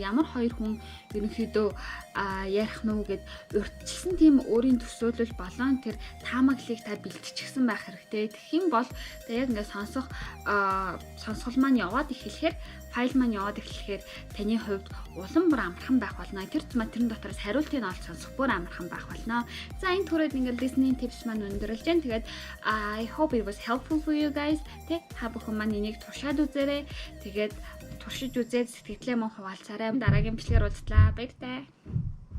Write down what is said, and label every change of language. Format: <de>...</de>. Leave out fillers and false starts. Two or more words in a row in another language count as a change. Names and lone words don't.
<mn>Ямар хоёр хүн ерөнхийдөө ярих нь вэ гэд урьдчилсан тийм өөрийн төсөөлөл болон тэр таамаглалыг та бэлтчихсэн байх хэрэгтэй. Тэгэх юм бол та яг ингээд сонсгол маань яваад эхлэхээр файл маань яваад эхлэхээр таны хувьд улам бүр амархан байх болно. Тэрэн дотроос хариултыг олж сонсох бүр амархан байх болно. За энэ түрээд ингээд</mn> <en>listening tips</en> <mn>маань өндөрлж जैन. Тэгээд</mn> <en>I hope it was helpful for you guys.</en> <mn>Тэ та бүхэн маань энийг туршаад үзээрэй. Тэгээд туршиж үзээд сэтгэлээ мөн хуваалцаарай. Дараагийн бичлэгээр уулзлаа. Баяртай.</mn>